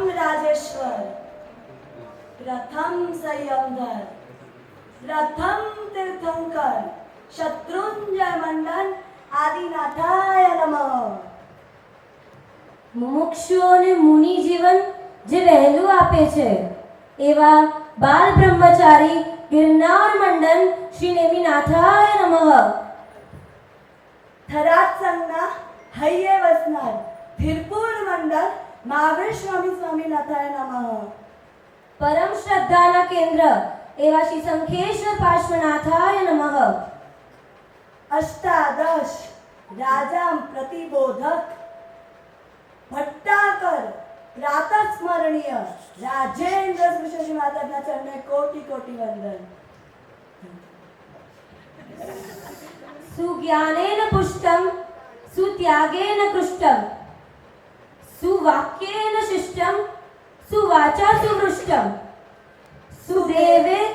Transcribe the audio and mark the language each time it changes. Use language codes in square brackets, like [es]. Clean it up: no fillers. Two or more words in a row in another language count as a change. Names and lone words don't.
[sa] राजराजेश्वर, प्रथम संयमधर, प्रथम तीर्थंकर, शत्रुंजय मंडन आदिनाथाय नमः। [gu] મુમુક્ષુઓને મુનિ જીવન જે વહેલું આપે છે એવા બાલ બ્રહ્મચારી ગિરનાર મંડન શ્રી નેમિનાથાય નમઃ। થરાદ સંઘના હૈયે વસનાર વીરપુર મંડળ મહાવીર સ્વામી સ્વામીનાથાય નમઃ। પરમ શ્રદ્ધાના કેન્દ્ર એવા શ્રી શંખેશ્વર પાર્શ્વનાથાય નમઃ। [hi] अष्टादश राजाम प्रतिबोधक भट्टाकर प्रातस्मरणीय राजेंद्र सुश्री माता चरण कोटि कोटि वंदन। [sa] सुज्ञानेन पुष्टम सुत्यागेन कृष्टम सुवाक्येन शिष्टम सुवाचा सुवृष्टम सुदेवे